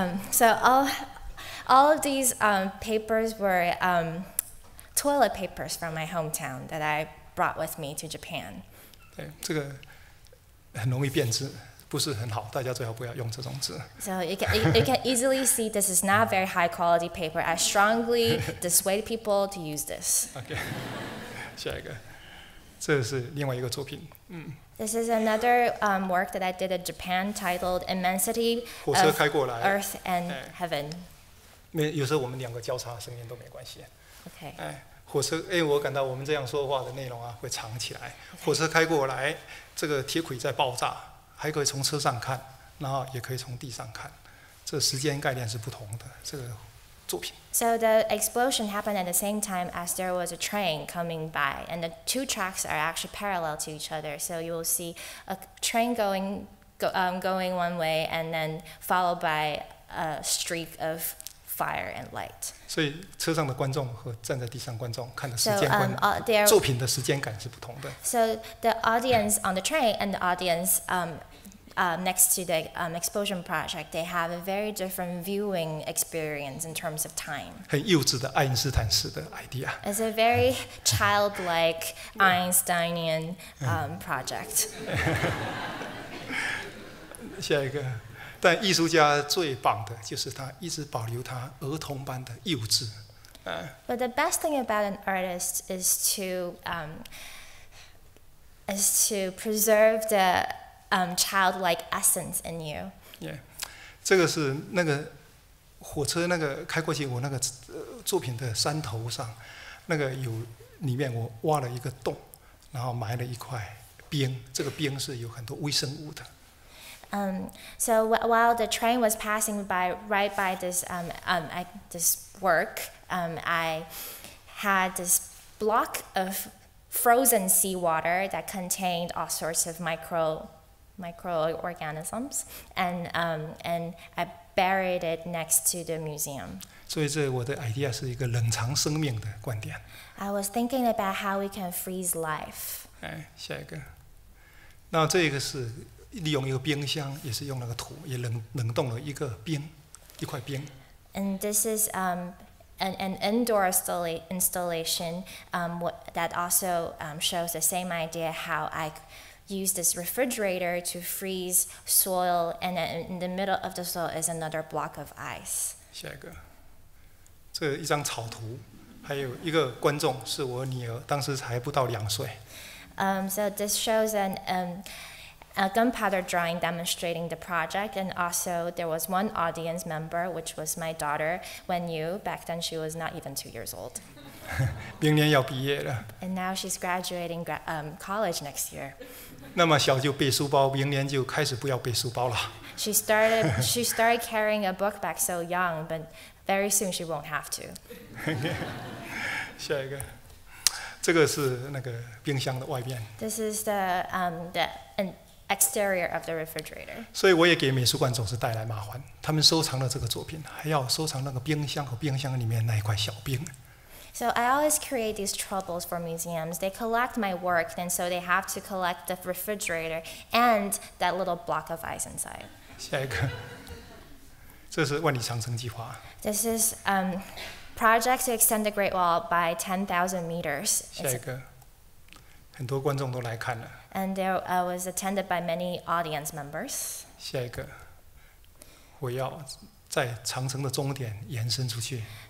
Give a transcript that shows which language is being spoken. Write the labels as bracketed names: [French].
[English] So all of these papers were toilet papers from my hometown that I brought with me to Japan. [Chinese] 对，这个很容易变质，不是很好，大家最好不要用这种纸。 [English] So you can easily see this is not very high quality paper. I strongly dissuade people to use this. [Chinese] OK， 下一个，这是另外一个作品。 [English] This is another work that I did in Japan titled Immensity [Chinese] 火车 [English] of [Chinese] 开过来 [English] Earth and Heaven. [Chinese] 有时候我们两个交叉声音都没关系。 [English] Okay. [Chinese] 火车，我感到我们这样说话的内容啊会藏起来。火车开过来，这个铁轨在爆炸，还可以从车上看，然后也可以从地上看，这时间概念是不同的。这个作品。 [English] So the explosion happened at the same time as there was a train coming by, and the two tracks are actually parallel to each other. So you will see a train going one way, and then followed by a streak of fire and light. [Chinese] 所以车上的观众和站在地上观众看的时 [English] So [Chinese] 间观，作品的时间感是不同的。 [English] So the audience on the train and the audience next to the explosion project, they have a very different viewing experience in terms of time. [Chinese] 很幼稚的爱因斯坦式的 idea。 [English] It's a very childlike Einsteinian project. [Chinese] 下一个，但艺术家最棒的就是他一直保留他儿童般的幼稚。 [English] But the best thing about an artist is to preserve the childlike essence in you. [Chinese] Yeah， 这个是那个火车那个开过去，我那个作品的山头上，那个里面我挖了一个洞，然后埋了一块冰，这个冰是有很多微生物的。 [English] So while the train was passing right by this this work, I had this block of frozen seawater that contained all sorts of microorganisms, and I buried it next to the museum. [Chinese] 所以这我的 idea 是一个冷藏生命的观点。 [English] I was thinking about how we can freeze life. [Chinese] 下一个，那这个是利用一个冰箱，也是用那个土，也冷冻了一块冰。 [English] And this is an indoor installation that also shows the same idea, how I use this refrigerator to freeze soil, and then in the middle of the soil is another block of ice. [Chinese] 下一个，这一张草图，还有一个观众是我女儿，当时还不到2岁。 [English] So this shows a gunpowder drawing demonstrating the project, and also there was one audience member, which was my daughter, Wendy. Back then she was not even 2 years old. [Chinese] 明年要毕业了。 [English] And now she's graduating college next year. [Chinese] 那么小就背书包，明年就开始不要背书包了。 [English] She started carrying a book bag so young, but very soon she won't have to. [Chinese] 下一个，这个是那个冰箱的外面。 [English] This is the exterior of the refrigerator. [Chinese] 所以我也给美术馆总是带来麻烦，他们收藏了这个作品，还要收藏那个冰箱和冰箱里面那一块小冰。 [English] So I always create these troubles for museums. They collect my work, and so they have to collect the refrigerator and that little block of ice inside. [Chinese] 下一个，这是万里长城计划。 [English] This is project to extend the Great Wall by 10,000 meters. [Chinese] 下一个，很多观众都来看了。 [English] And there was attended by many audience members. [Chinese] 下一个，我要在长城的终点延伸出去。